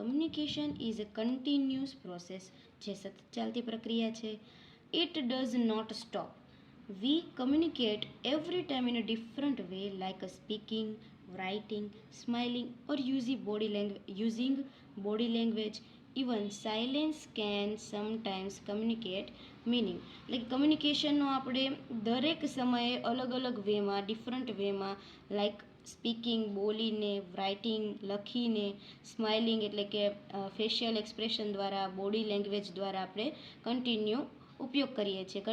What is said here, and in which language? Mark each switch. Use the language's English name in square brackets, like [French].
[English] communication is a continuous process, [Gujarati] જે સતત ચાલતી પ્રક્રિયા છે. [English] It does not stop. We communicate every time in a different way like a speaking, writing, smiling or using body language. Even silence can sometimes communicate meaning. [Gujarati] એટલે કમ્યુનિકેશનનો આપણે દરેક સમયે અલગ અલગ વેમાં, ડિફરન્ટ વેમાં, લાઈક સ્પીકિંગ બોલીને, રાઇટિંગ લખીને, smiling એટલે કે ફેશિયલ એક્સપ્રેશન દ્વારા, બોડી લેંગ્વેજ દ્વારા આપણે કન્ટિન્યુ ઉપયોગ કરીએ છીએ.